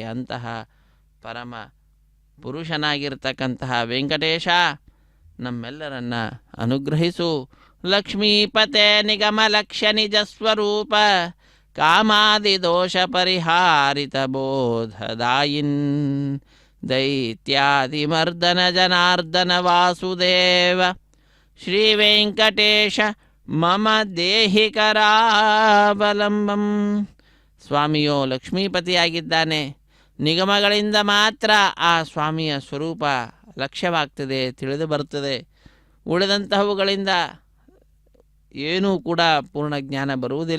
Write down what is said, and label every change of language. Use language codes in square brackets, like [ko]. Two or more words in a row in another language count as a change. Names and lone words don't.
[kn] ಅಂತಹ ಪರಮ ಪುರುಷನಾಗಿರ್ತಕ್ಕಂತಹ ವೆಂಕಟೇಶ, ನಮ್ಮೆಲ್ಲರನ್ನ ಅನುಗ್ರಹಿಸು. [sa] ಲಕ್ಷ್ಮೀಪತೆ ನಿಗಮ ಲಕ್ಷ್ಯ ನಿಜ ಸ್ವರೂಪ ಕಾಮಾದಿ ದೋಷ ಪರಿಹಾರಿತ ಬೋಧದಾಯಿನ್ ದೈತ್ಯಾದಿ ಮರ್ದನ ಜನಾರ್ದನ ವಾಸುದೇವ ಶ್ರೀ ವೆಂಕಟೇಶ ಮಮ ದೇಹಿ ಕರಾವಲಂಬಂ. [kn] ಸ್ವಾಮಿಯೋ ಲಕ್ಷ್ಮೀಪತಿಯಾಗಿದ್ದಾನೆ. ನಿಗಮಗಳಿಂದ ಮಾತ್ರ ಆ ಸ್ವಾಮಿಯ ಸ್ವರೂಪ ಲಕ್ಷ್ಯವಾಗ್ತದೆ, ತಿಳಿದು ಬರ್ತದೆ. ಉಳಿದಂತಹವುಗಳಿಂದ ಏನೂ ಕೂಡ ಪೂರ್ಣ ಜ್ಞಾನ ಬರುವುದಿಲ್ಲ.